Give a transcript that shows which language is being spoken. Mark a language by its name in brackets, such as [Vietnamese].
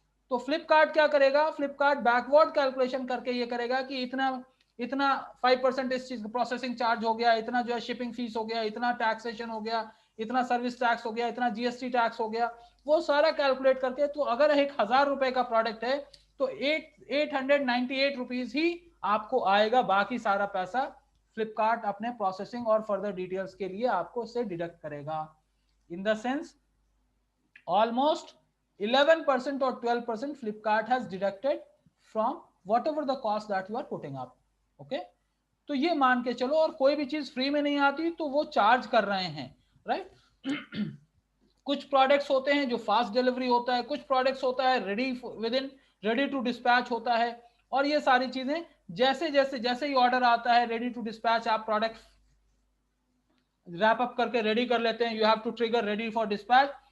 [Hindi] तो फ्लिपकार्ट क्या करेगा, फ्लिपकार्ट बैकवर्ड कैलकुलेशन करके ये करेगा कि इतना 5% इस चीज का प्रोसेसिंग चार्ज हो गया, इतना जो है शिपिंग फीस हो गया, इतना टैक्सेशन हो गया, इतना सर्विस टैक्स हो गया, इतना जीएसटी टैक्स हो गया, वो सारा कैलकुलेट करके. तो अगर 1000 रुपए का प्रोडक्ट है तो 898 रुपीज ही आपको आएगा, बाकी सारा पैसा फ्लिपकार्ट अपने प्रोसेसिंग और फर्दर डिटेल्स के लिए आपको इससे डिडक्ट करेगा. [English] In the sense almost 11% or 12% Flipkart has deducted from whatever the cost that you are putting up. [Hindi] Okay, तो ये मान के चलो. और कोई भी चीज फ्री में नहीं आती तो वो चार्ज कर रहे हैं, राइट. कुछ प्रोडक्ट्स होते हैं जो फास्ट डिलीवरी होता है, कुछ प्रोडक्ट्स होता है रेडी टू डिस्पैच होता है. और ये सारी चीजें जैसे ही ऑर्डर आता है रेडी टू डिस्पैच, आप प्रोडक्ट रैप अप करके रेडी कर लेते हैं. [English] You have to trigger ready for dispatch.